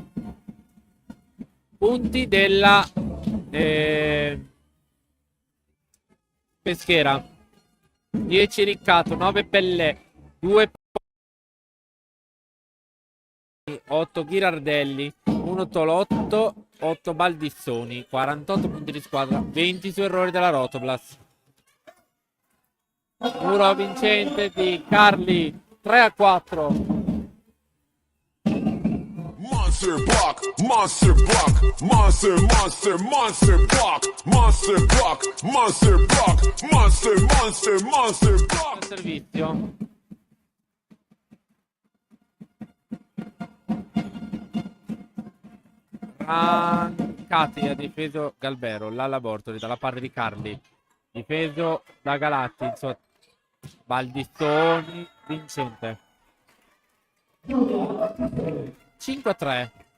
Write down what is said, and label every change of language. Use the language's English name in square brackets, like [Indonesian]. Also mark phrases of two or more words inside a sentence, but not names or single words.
[Italian] Punti della Peschiera 10 Riccato, 9 Pellè, 2 8 Ghirardelli, 1 Tolotto, 8 Baldissoni. 48 punti di squadra, 20 su errori della Rotoblast. Muro vincente di Carli 3-4. [English] Monster block, monster block, monster, monster, monster block, monster block, monster block, monster, monster, monster block. [Italian] Servizio. Rancati ha difeso Galbero, Lalla Bortoli dalla parte di Carli, difeso da Galatti, Baldissoni, vincente 5-3.